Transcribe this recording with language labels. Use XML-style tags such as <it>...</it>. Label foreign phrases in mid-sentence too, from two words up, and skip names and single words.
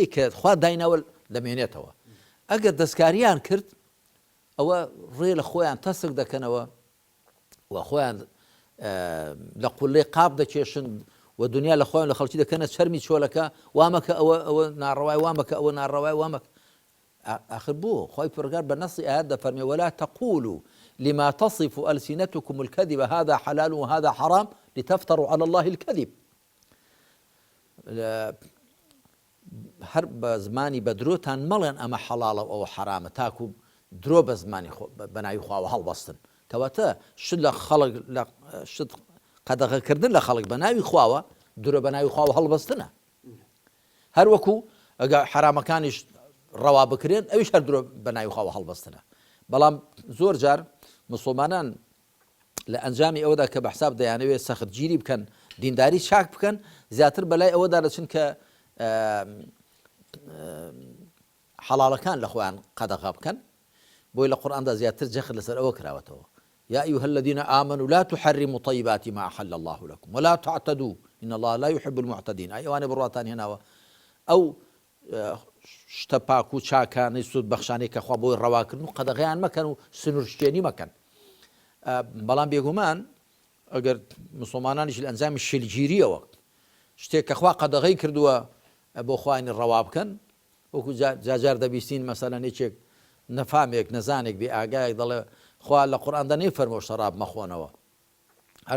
<ckb>کە خوا دایناوە دەمێنێتەوە ئەگەر دەستکاریان کرد ئەوە ڕێ لە خۆیان تەسک دەکەنەوە و خۆیان لە قوڵەی قاپ دەکێشن و دنیا لە خۆیان لە خەڵکی دەکەنە چەرمی چۆلەکە وامەکە ئەوە ناڕەوای وامەکە ئەوە ناڕەوای وامەکە آخر بۆ خۆی پەروەردگار بە نەسی ئاەت دەفەرمێ</ckb> <ar>ولا تقولوا لما تصف ألسنتكم الكذب هذا حلال وهذا حرام لتفتروا على الله الكذب</ar> <ckb>هەر بە زمانی بە درۆتان مەڵێن ئەمە حەڵاڵە و ئەوە حرامە تاکو درۆ بە زمانی بە ناوی خواوە هەڵبەستن کەواتە شت لە خەڵک لە شت قەدەغەکردن لە خەڵک بە ناوی خواوە درۆ بە ناوی خواوە هەڵبەستنە هەروەکو ئەگە حرامەکانیش ڕەوا بکرێن ئەویش هەر درۆ بە ناوی خواوە هەڵبەستنە بەڵام زۆر جار مسڵمانان لە ئەنجامی ئەوەدا کە بە حساب دەیانەوێت سەختگیری بکەن دینداری چاک بکەن زیاتر بەلای ئەوەدا دەچن کە حەڵاڵەکان لە خۆیان قەدەغا بکەن بۆی لە قورئاندا زیاتر جەخت لەسەر ئەوە کراوەتەوە</ckb> <ar>يا أيها الذين آمنوا لا تحرموا طيبات ما أحل الله لكم ولا تعتدوا إن الله لا يحب المعتدين</ar> <ckb>أي وأنا برواتان هنا أو شتەپاک و چاکانی سود بەخشانەی کە خوا بۆی ڕەواکردن و قەدەغەیان مەکەن و سنوورشتێنی مەکەن بەڵام بێگومان ئەگەر مسلمانانیش لە ئەنجامی شلگیریەوە شتێک کە خوا قەدەغەی کردووە بۆ خوانی ڕەوا بکەن وەکو جاجار دەبیستین مەسەلەن هیچێک نەفامێک نەزانێک بێ ئاگایەک دەڵێ خوا لە قورئاندا نەیفەرمۆ شەراب مەخۆنەوە هەر</ckb>